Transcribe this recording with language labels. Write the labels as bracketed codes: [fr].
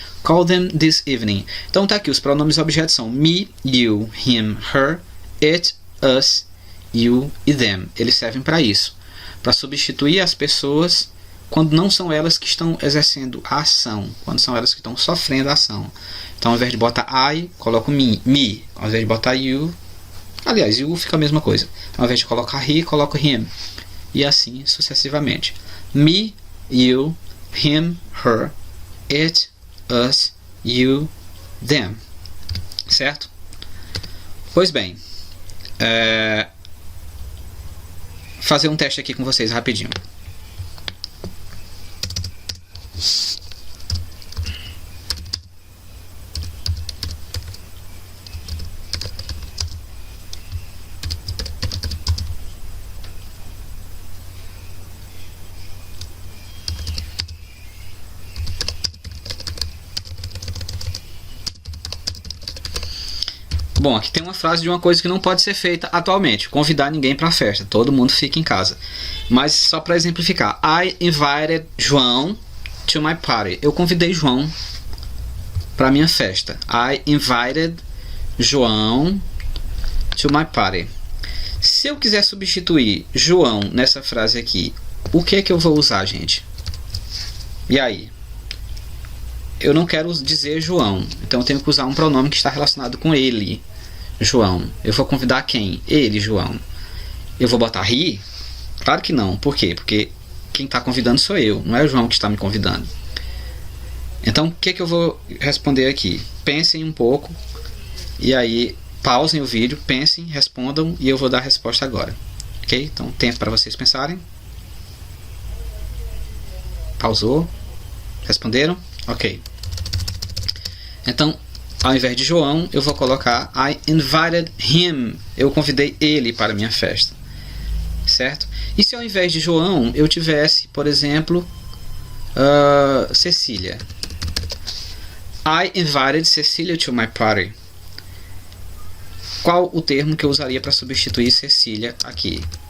[en] Call them this evening. [pt] Então tá aqui, os pronomes objetos são me, you, him, her, it, us, you e them. Eles servem para isso. Para substituir as pessoas quando não são elas que estão exercendo a ação. Quando são elas que estão sofrendo a ação. Então ao invés de botar I, coloco me. Ao invés de botar you, aliás, you fica a mesma coisa. Ao invés de colocar he, coloco him. E assim sucessivamente. [en] Me, you, him, her, it, us, you, them. [pt] Certo? Pois bem, fazer um teste aqui com vocês rapidinho. Bom, aqui tem uma frase de uma coisa que não pode ser feita atualmente. Convidar ninguém para a festa. Todo mundo fica em casa. Mas só para exemplificar. [en] I invited João to my party. [pt] Eu convidei João para minha festa. [en] I invited João to my party. [pt] Se eu quiser substituir João nessa frase aqui, o que é que eu vou usar, gente? E aí? Eu não quero dizer João, então eu tenho que usar um pronome que está relacionado com ele, João. Eu vou convidar quem? Ele, João. Eu vou botar he? Claro que não. Por quê? Porque quem está convidando sou eu, não é o João que está me convidando. Então, o que é que eu vou responder aqui? Pensem um pouco e aí pausem o vídeo, pensem, respondam e eu vou dar a resposta agora. Ok? Então, tempo para vocês pensarem. Pausou? Responderam? Ok. Então, ao invés de João, eu vou colocar [en] I invited him. [pt] Eu convidei ele para a minha festa. Certo? E se ao invés de João, eu tivesse, por exemplo, Cecília. [en] I invited Cecília to my party. [pt] Qual o termo que eu usaria para substituir Cecília aqui?